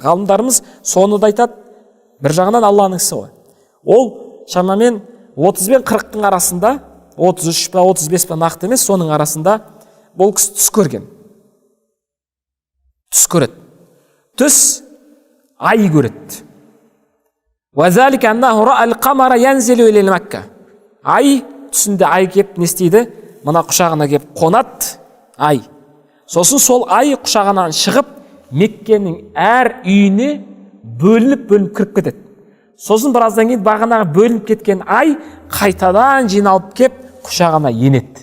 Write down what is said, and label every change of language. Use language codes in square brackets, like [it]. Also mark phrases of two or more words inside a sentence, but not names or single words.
[kk] Ғалымдарымыз соны да айтады, бір жағынан Алланың ісі ғой. Ол шамамен 30 пен 40-тың арасында, 33 па 35 па нақты емес, соның арасында бұл кісі түс көрген. Түс көреді. Түс ай көреді. [ar] وَذَلِكَ أَنَّهُ رَأَى الْقَمَرَ يَنْزِلُ إِلَى مَكَّةَ. [kk] Ай түсінде ай кеп не істейді? Мына құшағына кеп қонады ай. Сосын сол ай құшағынан шығып, Меккенің әр үйіне бөлініп кіріп кетеді. Сосын біраздан кейін бағанағы бөлініп кеткен ай қайтадан жиналып кеп құшағына енеді.